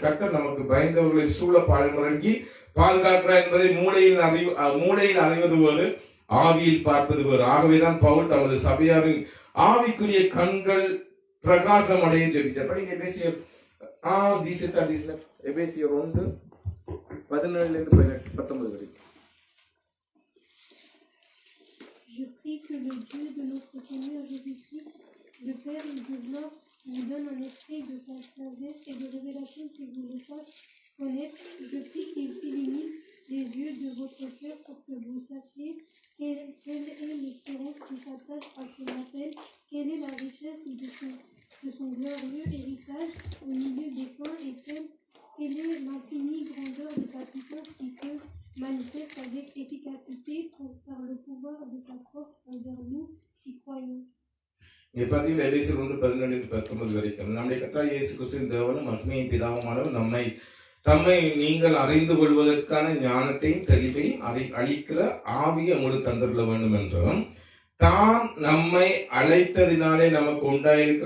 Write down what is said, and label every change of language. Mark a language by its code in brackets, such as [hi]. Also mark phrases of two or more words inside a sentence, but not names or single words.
[ta] கர்த்தர் நமக்கு பயந்தவர்களை சூழ பாழ்முறங்கி பாதுகாக்கிறார் என்பதை மூளையில் அறிவது போல ஆவியில் பார்ப்பது போல. ஆகவேதான் பவுல் தமது சபையாரின் ஆவிக்குரிய கண்கள் பிரகாசம் அடைய ஜெபித்தார். படிங்க எபேசியர் 1:17-19 வரைக்கும். [fr] Je prie que le Dieu de notre Seigneur Jésus-Christ, le Père et de gloire, vous donne un esprit de sagesse et de révélation qui vous le fasse connaître. Je prie qu'il s'illumine les yeux de votre cœur pour que vous sachiez quelle est l'espérance qui s'attache à son appel, quelle est la richesse de son glorieux héritage au milieu des saints et quelle est l'infinie grandeur de sa puissance qui se manifeste avec efficacité par le pouvoir de sa force envers nous qui croyons. [ta] இங்க பாத்தீங்கன்னா எபேசியர் 1:17-19 வரைக்கும் நம்முடைய கர்த்தராகிய இயேசு கிறிஸ்துவின் தேவனும் மகிமையின் பிதாவுமானவர் தம்மை நீங்கள் அறிந்து கொள்வதற்கான ஞானத்தையும் தெளிவையும் அளிக்கிற ஆவியை உங்களுக்கு தந்துள்ள வேண்டும் என்றும் தான் நம்மை அழைத்ததினாலே நமக்கு உண்டாயிருக்கிற